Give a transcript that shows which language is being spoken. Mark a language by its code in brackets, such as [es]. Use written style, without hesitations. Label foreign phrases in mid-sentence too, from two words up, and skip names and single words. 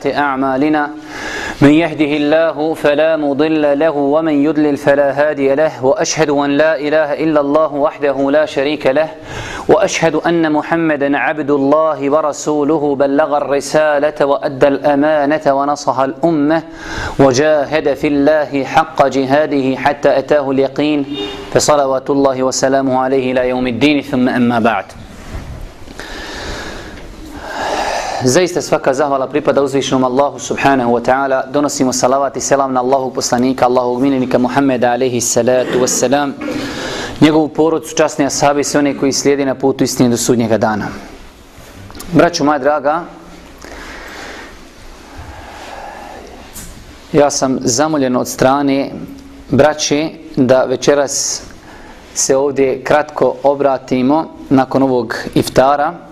[ar] أعمالنا من يهده الله فلا مضل له ومن يضلل فلا هادي له وأشهد أن لا إله إلا الله وحده لا شريك له وأشهد أن محمدا عبد الله ورسوله بلغ الرسالة وأدى الأمانة ونصح الأمة وجاهد في الله حق جهاده حتى أتاه اليقين فصلوات الله وسلامه عليه إلى يوم الدين ثم أما بعد. [bs] Zaista svaka zahvala pripada uzvišenom Allahu [ar] سبحانه وتعالى. [bs] Donosimo salavat i selam na Allahog poslanika, Allahog miljenika Muhammeda [ar] عليه الصلاة والسلام, [bs] njegovu porodcu, časni ashabi i sve one koji slijedi na putu istine do sudnjega dana. Braćo moja draga, ja sam zamoljen od strane braće da večeras se ovdje kratko obratimo nakon ovog iftara.